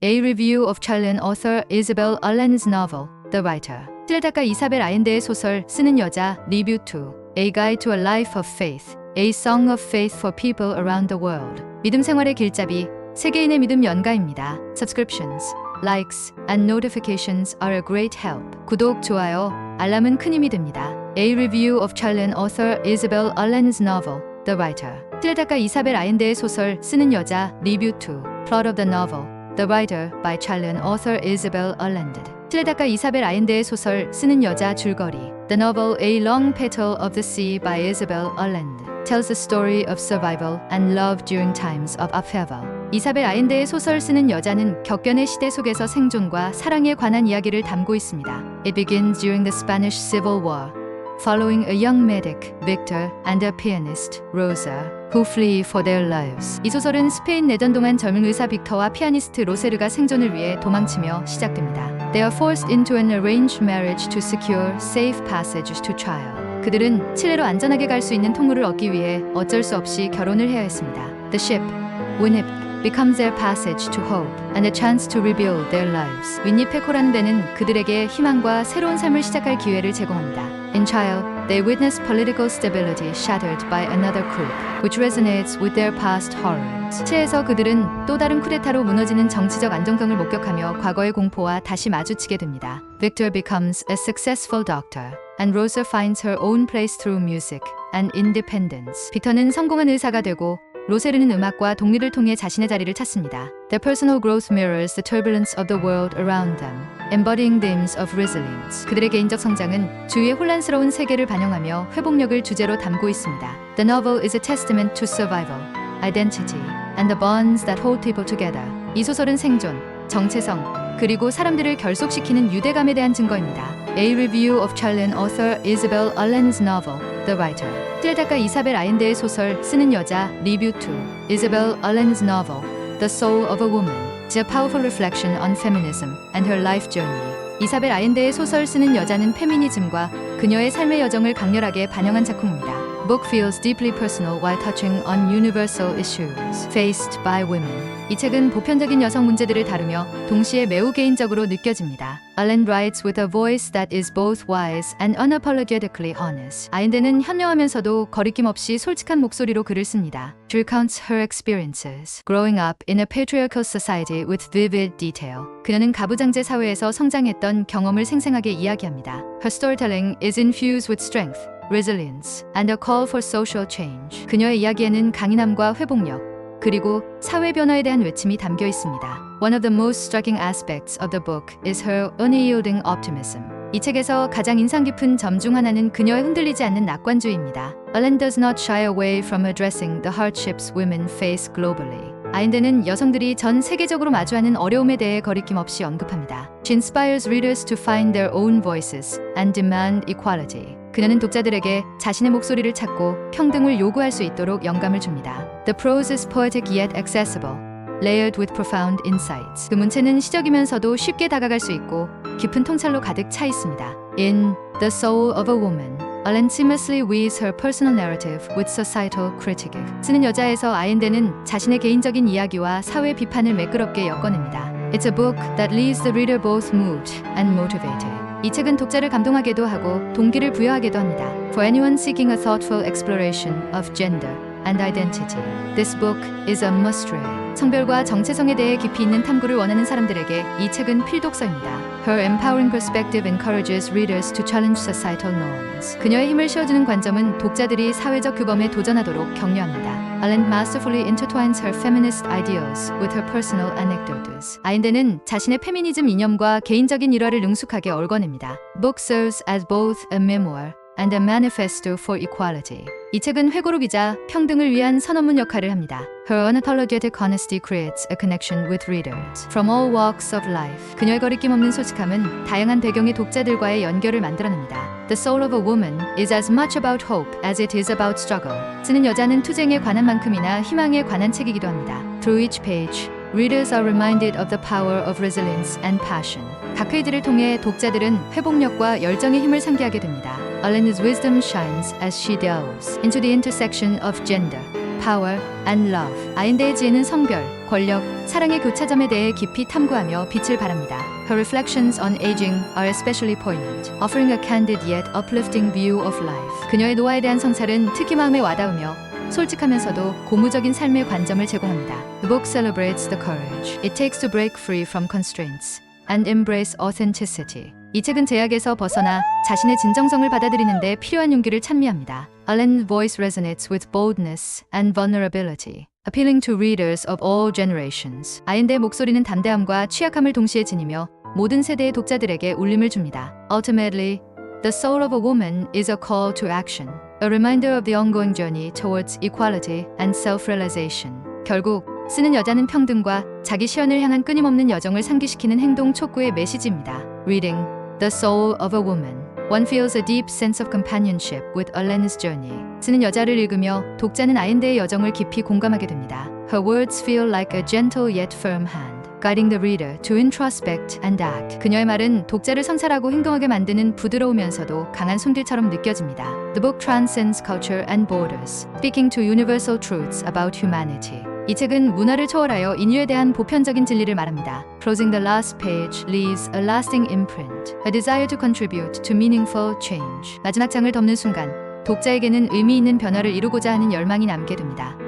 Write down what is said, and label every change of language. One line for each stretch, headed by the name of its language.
English: A Review of Chilean Author Isabel Allen's Novel, The Writer.
Korean: 칠레 작가 이사벨 아엔데의 소설 쓰는 여자 리뷰 2.
English: A Guide to a Life of Faith, A Song of Faith for People Around the World.
Korean: 믿음 생활의 길잡이, 세계인의 믿음 연가입니다.
English: Subscriptions, likes, and notifications are a great help.
Korean: 구독, 좋아요, 알람은 큰 힘이 됩니다.
English: A Review of Chilean Author Isabel Allen's Novel, The Writer.
Korean: 칠레 작가 이사벨 아엔데의 소설 쓰는 여자 리뷰 2.
English: Plot of the novel, The Writer by Chilean author Isabel Allende.
Korean: 칠레 작가 이사벨 아엔데의 소설 쓰는 여자 줄거리.
English: The novel A Long Petal of the Sea by Isabel Allende tells the story of survival and love during times of upheaval.
Korean: 이사벨 아엔데의 소설 쓰는 여자는 격변의 시대 속에서 생존과 사랑에 관한 이야기를 담고 있습니다.
English: It begins during the Spanish Civil War, following a young medic, Victor, and a pianist, Rosa, who flee for their lives.
Korean: 이 소설은 스페인 내전 동안 젊은 의사 빅터와 피아니스트 로세르가 생존을 위해 도망치며 시작됩니다.
English: They are forced into an arranged marriage to secure safe passage to trial.
Korean: 그들은 칠레로 안전하게 갈 수 있는 통로를 얻기 위해 어쩔 수 없이 결혼을 해야 했습니다.
English: The ship, Winnipeg, becomes their passage to hope and a chance to rebuild their lives.
Korean: 윈니페코라는 배는 그들에게 희망과 새로운 삶을 시작할 기회를 제공합니다.
English: In trial, they witness political stability shattered by another coup, which resonates with their past horrors.
Korean: 치에서 그들은 또 다른 쿠데타로 무너지는 정치적 안정성을 목격하며 과거의 공포와 다시 마주치게 됩니다.
English: Victor becomes a successful doctor, and Rosa finds her own place through music and independence.
Korean: 빅터는 성공한 의사가 되고 로세르는 음악과 독립을 통해 자신의 자리를 찾습니다.
English: Their personal growth mirrors the turbulence of the world around them, embodying themes of resilience.
Korean: 그들의 개인적 성장은 주위의 혼란스러운 세계를 반영하며 회복력을 주제로 담고 있습니다.
English: The novel is a testament to survival, identity, and the bonds that hold people together.
Korean: 이 소설은 생존, 정체성, 그리고 사람들을 결속시키는 유대감에 대한 증거입니다.
English: A Review of Chilean author Isabel Allen's novel, The Writer.
Korean: 칠레 작가 이사벨 아엔데의 소설 쓰는 여자 리뷰 2.
English: Isabel Allen's novel, The Soul of a Woman, is a powerful reflection on feminism and her life journey.
Korean: 이사벨 아엔데의 소설 쓰는 여자는 페미니즘과 그녀의 삶의 여정을 강렬하게 반영한 작품입니다.
English: The book feels deeply personal while touching on universal issues faced by women.
Korean: 이 책은 보편적인 여성 문제들을 다루며 동시에 매우 개인적으로 느껴집니다.
English: Allen writes with a voice that is both wise and unapologetically honest.
Korean: 아엔데는 현명하면서도 거리낌 없이 솔직한 목소리로 글을 씁니다.
English: She recounts her experiences growing up in a patriarchal society with vivid detail.
Korean: 그녀는 가부장제 사회에서 성장했던 경험을 생생하게 이야기합니다.
English: Her storytelling is infused with strength, resilience, and a call for social change.
Korean: 그녀의 이야기에는 강인함과 회복력, 그리고 사회 변화에 대한 외침이 담겨 있습니다.
English: One of the most striking aspects of the book is her unyielding optimism.
Korean: 이 책에서 가장 인상 깊은 점 중 하나는 그녀의 흔들리지 않는 낙관주의입니다.
English: Allen does not shy away from addressing the hardships women face globally.
Korean: 아엔데는 여성들이 전 세계적으로 마주하는 어려움에 대해 거리낌 없이 언급합니다.
English: She inspires readers to find their own voices and demand equality.
Korean: 그녀는 독자들에게 자신의 목소리를 찾고 평등을 요구할 수 있도록 영감을 줍니다.
English: The prose is poetic yet accessible, layered with profound insights.
Korean: 그 문체는 시적이면서도 쉽게 다가갈 수 있고 깊은 통찰로 가득 차 있습니다.
English: In The Soul of a Woman, Allen seamlessly weaves her personal narrative with societal critique.
Korean: 쓰는 여자에서 아엔데는 자신의 개인적인 이야기와 사회 비판을 매끄럽게 엮어냅니다.
English: It's a book that leaves the reader both moved and motivated.
Korean: 이 책은 독자를 감동하게도 하고 동기를 부여하게도 합니다.
English: For anyone seeking a thoughtful exploration of gender and identity, this book is a must-read.
Korean: 성별과 정체성에 대해 깊이 있는 탐구를 원하는 사람들에게 이 책은 필독서입니다.
English: Her empowering perspective encourages readers to challenge societal norms.
Korean: 그녀의 힘을 실어주는 관점은 독자들이 사회적 규범에 도전하도록 격려합니다.
English: Allen masterfully intertwines her feminist ideals with her personal anecdotes.
Korean: 아엔데는 자신의 페미니즘 이념과 개인적인 일화를 능숙하게 얽어냅니다.
English: Book serves as both a memoir and a manifesto for equality.
Korean: 이 책은 회고록이자 평등을 위한 선언문 역할을 합니다.
English: Her unapologetic honesty creates a connection with readers from all walks of life.
Korean: 그녀의 거리낌 없는 솔직함은 다양한 배경의 독자들과의 연결을 만들어냅니다.
English: The Soul of a Woman is as much about hope as it is about struggle.
Korean: 쓰는 여자는 투쟁에 관한 만큼이나 희망에 관한 책이기도 합니다.
English: Through each page, readers are reminded of the power of resilience and passion.
Korean: 각 페이지를 통해 독자들은 회복력과 열정의 힘을 상기하게 됩니다.
English: Allen's wisdom shines as she delves into the intersection of gender, power, and love.
Korean: 아엔데의 지혜는 성별, 권력, 사랑의 교차점에 대해 깊이 탐구하며 빛을 발합니다.
English: Her reflections on aging are especially poignant, offering a candid yet uplifting view of life.
Korean: 그녀의 노화에 대한 성찰은 특히 마음에 와닿으며 솔직하면서도 고무적인 삶의 관점을 제공합니다.
English: The book celebrates the courage it takes to break free from constraints and embrace authenticity.
Korean: 이 책은 제약에서 벗어나 자신의 진정성을 받아들이는 데 필요한 용기를 찬미합니다.
English: Allen's voice resonates with boldness and vulnerability, appealing to readers of all generations.
Korean: 아인드의 목소리는 담대함과 취약함을 동시에 지니며 모든 세대의 독자들에게 울림을 줍니다.
English: Ultimately, The Soul of a Woman is a call to action, a reminder of the ongoing journey towards equality and self-realization.
Korean: 결국 쓰는 여자는 평등과 자기 실현을 향한 끊임없는 여정을 상기시키는 행동 촉구의 메시지입니다.
English: Reading The Soul of a Woman, one feels a deep sense of companionship with Allen's journey.
Korean: 쓰는 여자를 읽으며 독자는 아인드의 여정을 깊이 공감하게 됩니다.
English: Her words feel like a gentle yet firm hand, guiding the reader to introspect and act.
Korean: 그녀의 말은 독자를 성찰하고 행동하게 만드는 부드러우면서도 강한 손길처럼 느껴집니다.
English: The book transcends culture and borders, speaking to universal truths about humanity.
Korean: 이 책은 문화를 초월하여 인류에 대한 보편적인 진리를 말합니다.
English: Closing the last page leaves a lasting imprint, a desire to contribute to meaningful change.
Korean: 마지막 장을 덮는 순간 독자에게는 의미 있는 변화를 이루고자 하는 열망이 남게 됩니다.